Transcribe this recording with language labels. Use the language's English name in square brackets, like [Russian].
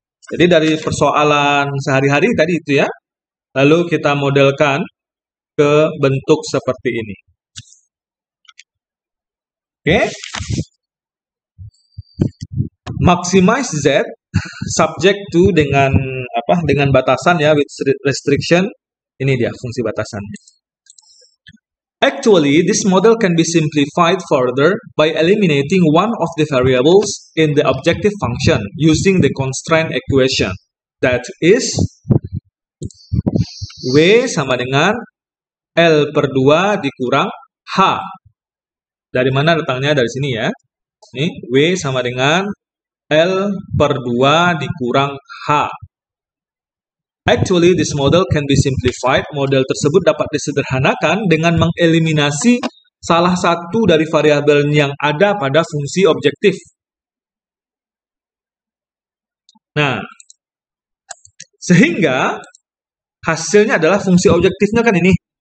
[Indonesian] Jadi dari persoalan sehari-hari tadi itu ya, lalu kita modelkan ke bentuk seperti ini. Oke. [English] Maximize Z subject to [Indonesian] dengan batasan ya, [English] with restriction. [Indonesian] Ini dia fungsi batasannya. [English] Actually, this model can be simplified further by eliminating one of the variables in the objective function using the constraint equation. That is, [Indonesian] W sama dengan L per 2 dikurang H. Dari mana datangnya? Dari sini ya. Ini W sama dengan L per 2 dikurang H. [English] Actually, this model can be simplified. [Indonesian] Model tersebut dapat disederhanakan dengan mengeliminasi salah satu dari variabel yang ada pada fungsi objektif. Nah, sehingga hasilnya adalah fungsi objektifnya kan ini.